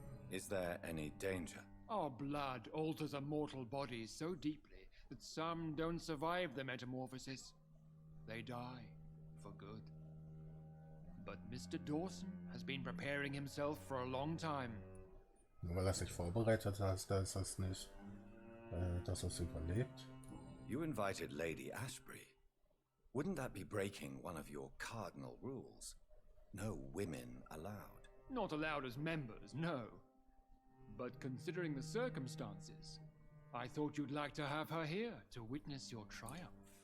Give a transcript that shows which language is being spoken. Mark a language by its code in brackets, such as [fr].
[en] Is there any danger? Our blood alters a mortal body so deeply that some don't survive the metamorphosis. They die for good. But Mr. Dawson has been preparing himself for a long time. [de] Nur weil er sich vorbereitet hat, da ist das nicht, dass er es überlebt. [en] You invited Lady Ashbury. Wouldn't that be breaking one of your cardinal rules? No women allowed. Not allowed as members, no. But considering the circumstances, I thought you'd like to have her here to witness your triumph.